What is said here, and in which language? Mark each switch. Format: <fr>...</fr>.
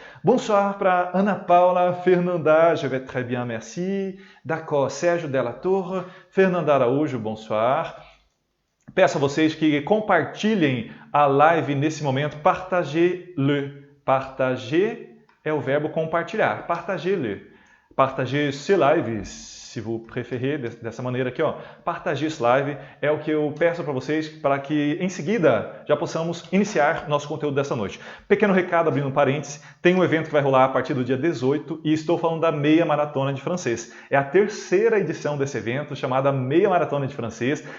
<fr>Bonsoir para Ana Paula, Fernanda, je vais très bien, merci. D'accord, Sérgio Della Torre, Fernanda Araújo, bonsoir.</fr> <pt>Peço a vocês que compartilhem a live nesse momento,</pt> <fr>partagez-le.</fr> <pt>Partager é o verbo compartilhar, partagez-le.</pt> <fr>Partagez ce live, se vous préférez,</fr> <pt>dessa maneira aqui, ó. Partager esse live é o que eu peço para vocês, para que em seguida já possamos iniciar nosso conteúdo dessa noite. Pequeno recado, abrindo um parêntese, tem um evento que vai rolar a partir do dia 18 e estou falando da Meia Maratona de Francês. É a 3ª edição desse evento, chamada Meia Maratona de Francês.</pt>